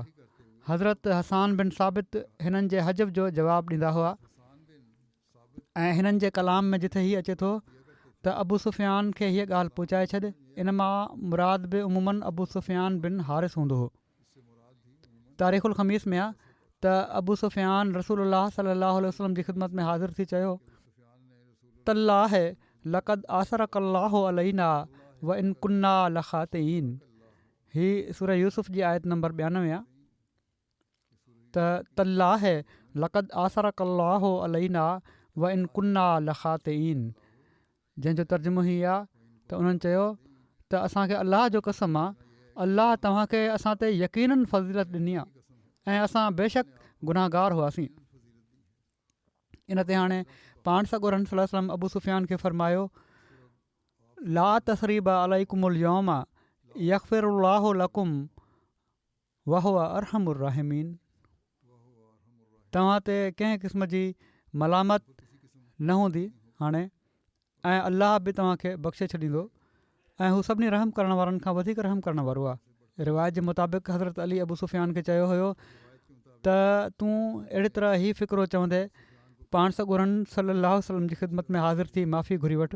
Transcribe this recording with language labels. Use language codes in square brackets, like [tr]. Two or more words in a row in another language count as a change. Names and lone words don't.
[sd] हज़रत हसान बिन साबित हिननि जे हजब जो जवाबु ॾींदा हुआ ऐं हिननि जे कलाम में जिथे हीअ अचे थो त अबू सुफ़ियान खे हीअ ॻाल्हि पहुचाए छॾ, इन मां मुराद बि उमूमन अबू सुफ़ियान बिन हारिस हूंदो हो। तारीख़ुल ख़मीस में आहे त अबू सुफ़ियान रसूलुल्लाह [ar] صلى الله عليه وسلم [sd] जी ख़िदमत में हाज़िर थी चयो, [ar] تالله لقد آثرك الله علينا وإن كنا لخاطئين. [sd] हीअ सूरह यूसुफ जी आयत नंबर 92 आहे त [ar] تالله لقد آثرك الله علينا وإن كنا لخاطئين, [sd] जंहिंजो तर्जुमो ई आहे त उन्हनि चयो त असांखे अलाह जो कसम आहे, अलाह तव्हांखे असां ते यकीननि फज़ीलत ॾिनी आहे ऐं असां बेशक गुनाहगार हुआसीं। इन ते हाणे पाण सॻोरन [ar] صلى الله عليه وسلم [sd] अबू सुफ़ियान खे फ़रमायो, [ar] لا تثريب عليكم اليوم يغفر الله لكم وهو أرحم الراحمين. [sd] तव्हां ते कंहिं क़िस्म जी मलामत न हूंदी हाणे, ऐं अलाह बि तव्हांखे बख़्शे छॾींदो ऐं हू सभिनी रहम करण वारनि खां वधीक रहम करण वारो आहे। रिवायत जे मुताबिक़ हज़रत अली अबू सुफ़ियान खे चयो हुयो त तूं अहिड़ी तरह ई फ़िक्रो चवंदे पाण सॻोरन [ar] صلى الله عليه وسلم [sd] जी ख़िदमत में हाज़िर थी माफ़ी घुरी वठि।